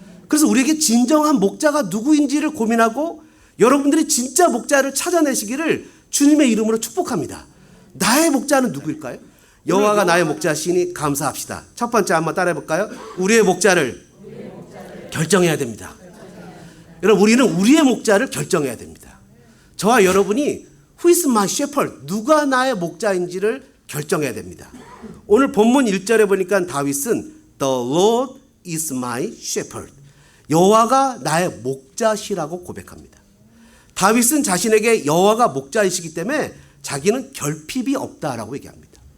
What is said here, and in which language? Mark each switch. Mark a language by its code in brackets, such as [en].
[ko] 그래서 우리에게 진정한 목자가 누구인지를 고민하고 여러분들이 진짜 목자를 찾아내시기를 주님의 이름으로 축복합니다. 나의 목자는 누구일까요? 여호와가 나의 목자시니 감사합시다. 첫 번째 한번 따라해 볼까요? 우리의 목자를 결정해야 됩니다. 여러분 우리는 우리의 목자를 결정해야 됩니다. 저와 여러분이 [en] Who is my shepherd? [ko] 누가 나의 목자인지를 결정해야 됩니다. 오늘 본문 1절에 보니까 다윗은 [en] The Lord is my shepherd. [ko] 여호와가 나의 목자시라고 고백합니다. 다윗은 자신에게 여호와가 목자이시기 때문에 자기는 결핍이 없다라고 얘기합니다.